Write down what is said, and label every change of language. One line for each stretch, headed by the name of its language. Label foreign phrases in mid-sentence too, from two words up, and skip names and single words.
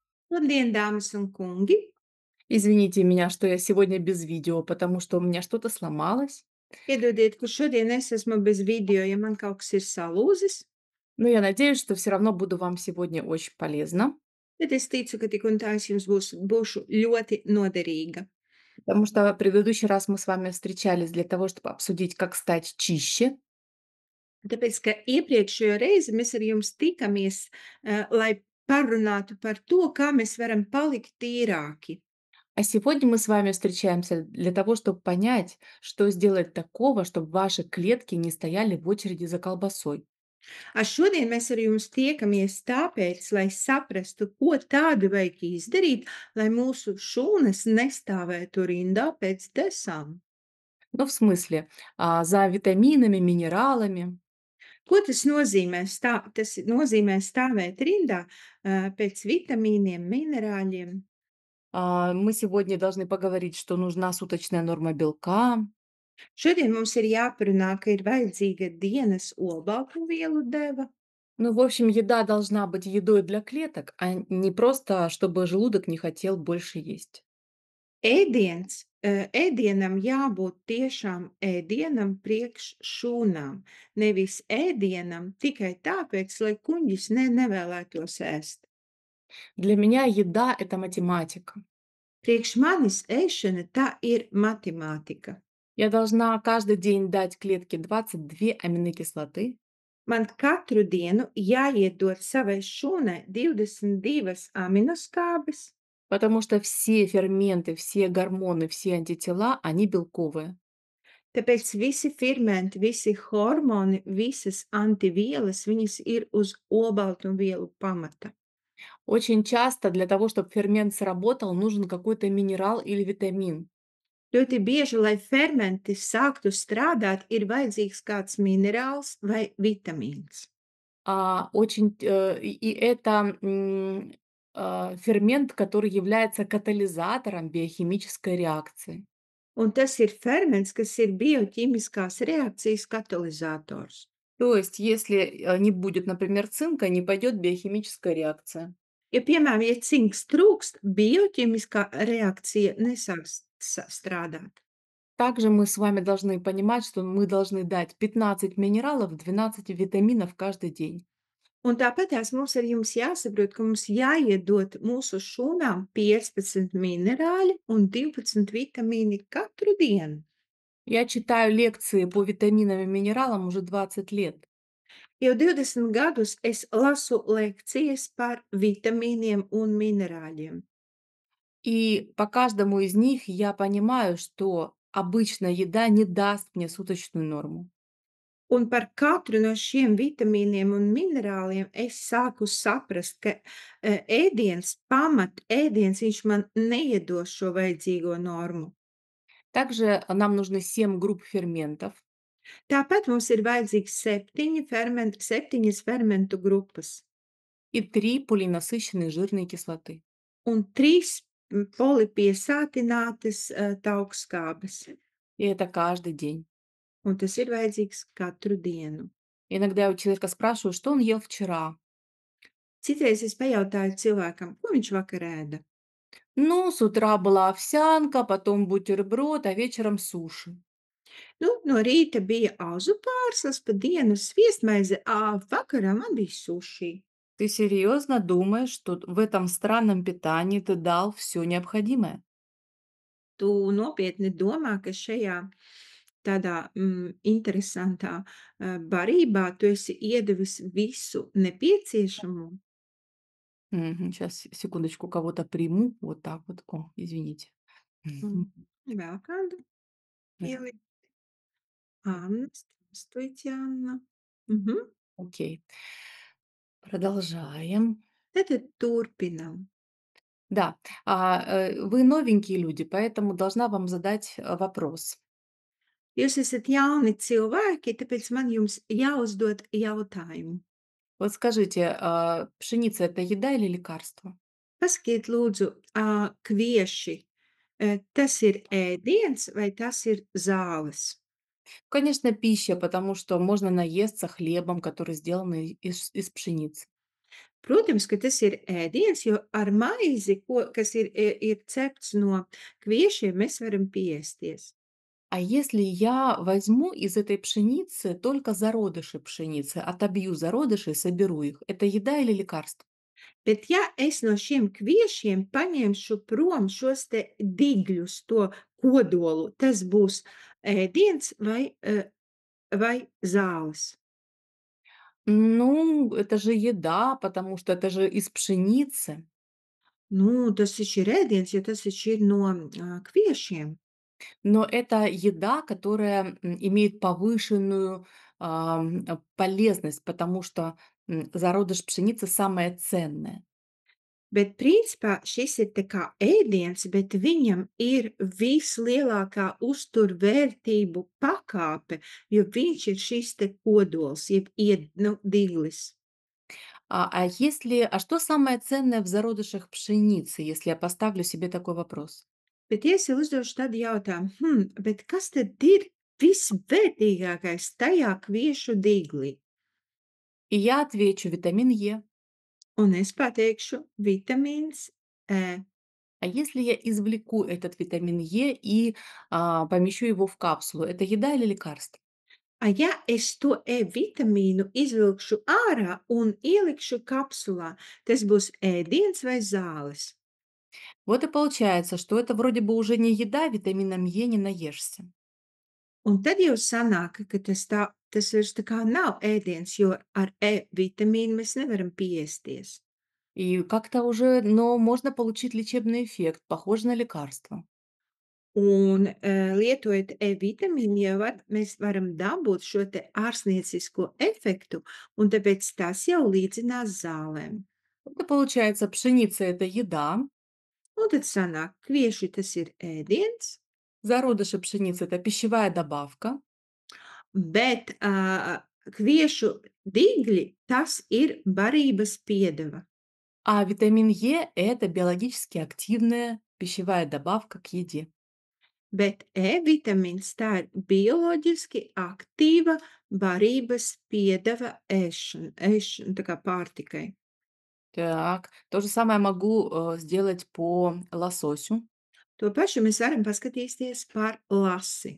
Latvian: Labdien, dāmas un kungi!
Russian: Извините меня, что я сегодня без видео, потому что у меня что-то сломалось.
Latvian: Piedodiet, ka šodien es esmu bez video, ja man kaut kas ir salūzis,
Russian: Но я надеюсь, что все равно буду вам сегодня очень полезна,
Latvian: bet es ticu, ka tik un tā es jums būšu ļoti noderīga.
Russian: потому что в предыдущий раз мы с вами встречались для того, чтобы обсудить, как стать чище.
Latvian: Tāpēc, ka iepriekšējo reizi mēs ar jums tikamies, lai parunātu par to, kā mēs varam palikt tīrāki.
Russian: А сегодня мы с вами встречаемся для того, чтобы понять, что сделать такого, чтобы ваши клетки не стояли в очереди за колбасой.
Latvian: Šodien mēs ar jums tiekamies tāpēc, lai saprastu, ko tādu vajag izdarīt, lai mūsu šūnas nestāvētu rindā pēc desām.
Russian: Ну, в смысле, за витаминами, минералами.
Latvian: Ko tas nozīmē? Tas nozīmē stāvēt rindā, pēc vitamīniem, minerāļiem.
Russian: Мы сегодня должны поговорить, что нужна суточная норма белка.
Latvian: Šodien mums ir jāparunā, ka ir vajadzīga dienas olbaltumvielu deva.
Russian: Ну, в общем, еда должна быть едой для клеток, а не просто, чтобы желудок не хотел больше есть.
Latvian: Ēdienam jābūt tiešām ēdienam priekš šūnām, nevis ēdienam tikai tāpēc, lai kuņģis nevēlētos ēst.
Russian: Для меня еда– это математика.
Latvian: Priekš manis ēšana tā ir matemātika.
Russian: Я должна каждый день дать клетке 22 аминокислоты,
Latvian: Man katru dienu jāiedod savai šūnai 22 aminoskābes,
Russian: потому что все ферменты, все гормоны, все антитела, они белковые.
Latvian: tāpēc visi fermenti, visi hormoni, visas antivielas, viņas ir uz olbaltumvielu pamata.
Russian: Очень часто для того, чтобы фермент сработал, нужен какой-то минерал или витамин.
Latvian: Ļoti bieži, lai fermenti sāktu strādāt, ir vajadzīgs kāds minerāls vai vitamīns.
Russian: И это фермент, который является катализатором биохимической реакции.
Latvian: Un tas ir ferments, kas ir bioķīmiskās reakcijas katalizators.
Russian: То есть, если, не будет, например, цинка, не пойдет биохимическая реакция.
Latvian: Ja, piemēram, ja cinks trūkst, bioķīmiskā reakcija nesāks strādāt.
Russian: Также мы с вами должны понимать, что мы должны дать 15 минералов, 12 витаминов каждый день.
Latvian: Un tāpatās mums ar jums jāsaprot, ka mums jāiedod mūsu šūnām 15 minerāļi un 12 vitamīni katru dienu.
Russian: Я читаю лекции по витаминам и минералам уже 20 лет.
Latvian: Jau 20 gadus es lasu lekcijas par vitamīniem un minerāļiem.
Russian: И по каждому из них я понимаю, что обычная еда не даст мне суточную норму.
Latvian: Un par katru no šiem vitamīniem un minerāliem es sāku saprast, ka ēdiens, viņš man neiedos šo vajadzīgo normu.
Russian: Также нам нужны 7 групп ферментов
Latvian: Tāpat mums ir vajadzīgs 7 fermentu grupas
Russian: и 3 полиненасыщенные жирные кислоты.
Latvian: un 3 polipiesātinātas taukskābes,
Russian: И это каждый день.
Latvian: un tas ir vajadzīgs katru dienu.
Russian: Иногда я у человека спрашиваю, что он ел вчера.
Latvian: Citreiz es pajautāju cilvēkam, ko viņš vakar ēda.
Russian: Ну, с утра была овсянка, потом бутерброд, а вечером суши.
Latvian: Nu, no rīta bija auzu pārslas, pa dienu sviestmaize, vakarā man bija suši.
Russian: Ты серьезно думаешь, что в этом странном питании ты дал все необходимое?
Latvian: Tu nopietni domā, ka šajā tādā interesantā barībā tu esi iedevis visu nepieciešamo?
Russian: Сейчас, секундочку, кого-то приму. Вот так вот. О, извините. Mm. Мгм.
Latvian: Vēl kādu Э, ielikt? Anna,
Russian: здравствуйте, Анна. Mhm. Окей. Продолжаем.
Latvian: Tad turpinam.
Russian: Да, вы новенькие люди, поэтому должна вам задать вопрос.
Latvian: Jūs esat jauni cilvēki, tāpēc man jums jāuzdod jautājumu.
Russian: Вот скажите, пшеница– это еда или лекарство?
Latvian: Pasakiet lūdzu, kvieši, tas ir ēdiens vai tas ir zāles?
Russian: Конечно, пища, потому что можно наесться хлебом, который сделан из пшеницы.
Latvian: Protams, ka tas ir ēdiens, jo ar maizi, kas ir cepts no kviešiem, mēs varam piesties.
Russian: А если я возьму из этой пшеницы только зародыши пшеницы, отобью зародыши и соберу их, это еда или лекарство?
Latvian: Bet ja es no šiem kviešiem paņemšu prom šos te digļus, to kodolu, tas būs ēdiens vai zāles?
Russian: Ну, это же еда, потому что это же из пшеницы.
Latvian: Nu, tas taču ir ēdiens, jo tas taču ir no kviešiem.
Russian: Но это еда, которая имеет повышенную полезность, потому что зародыш пшеницы самое ценное.
Latvian: Bet principā šis ir tā kā ēdiens, bet viņam ir vislielākā uzturvērtību pakāpe, jo viņš ir šis te kodols, nu, diglis.
Russian: А что самое ценное в зародышах пшеницы, если я поставлю себе такой вопрос?
Latvian: Bet, ja es sev uzdošu tādu jautājumu, bet kas tad ir visvērtīgākais tajā kviešu diglī?
Russian: И я отвечу витамин Е.
Latvian: Un es pateikšu vitamīns E.
Russian: А если я извлеку этот витамин Е и помещу его в капсулу, это еда или лекарство?
Latvian: Ja es to E vitamīnu izvilkšu ārā un ielikšu kapsulā, tas būs ēdiens vai zāles?
Russian: Вот и получается, что это вроде бы уже не еда, витамином Е не наешься.
Latvian: Un tad jau sanāk, ka tas vairs tā kā nav ēdiens, jo ar E vitamīnu mēs nevaram piesties.
Russian: И как-то уже, но можно получить лечебный эффект, похож на лекарство.
Latvian: Un, lietojot E-vitamīnu, mēs varam dabūt šo te ārstniecisko efektu, un tāpēc tas jau līdzinās zālēm.
Russian: Это получается, пшеница– это еда,
Latvian: Un tad sanāk, kvieši tas ir ēdiens,
Russian: зародыши пшеницы– это пищевая добавка,
Latvian: bet, kviešu digļi tas ir barības piedeva.
Russian: а витамин Е– это биологически активная пищевая добавка к еде.
Latvian: Bet E-vitamīns tā ir bioloģiski aktīva barības piedeva ēšana, tā kā pārtikai.
Russian: Так, то же самое могу сделать по лососю.
Latvian: To pašu mēs varam paskatīties par lasi.